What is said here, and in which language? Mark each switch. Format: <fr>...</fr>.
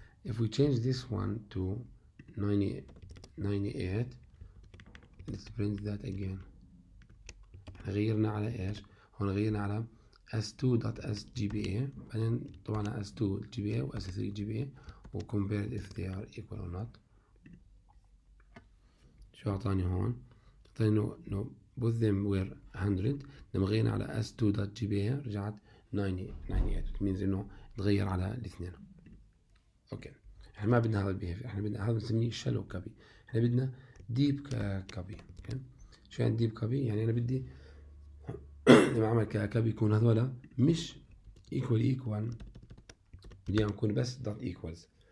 <en>if we change this one to 98, let's print that again.</en> <ar>غيرنا على ايش؟ هون غيرنا على s2.sgpa بعدين طبعا s2gpa و s3gpa و</ar> <en>compared if they are equal or not.</en> <ar>شو اعطاني هون؟ اعطاني انه</ar> <en>both them were 100.</en> <ar>لما غيرنا على s2.gpa رجعت 98. it means انه تغير على الاثنين. اوكي. احنا ما بدنا هذا البيهيفير. احنا بدنا هذا بنسميه shallow copy. احنا بدنا deep copy.</ar> <en>Okay.</en> <ar>شو يعني deep copy؟ يعني انا بدي لما اعمل كابي يكون هذولا مش equal بدي نكون بس dot equals.</ar>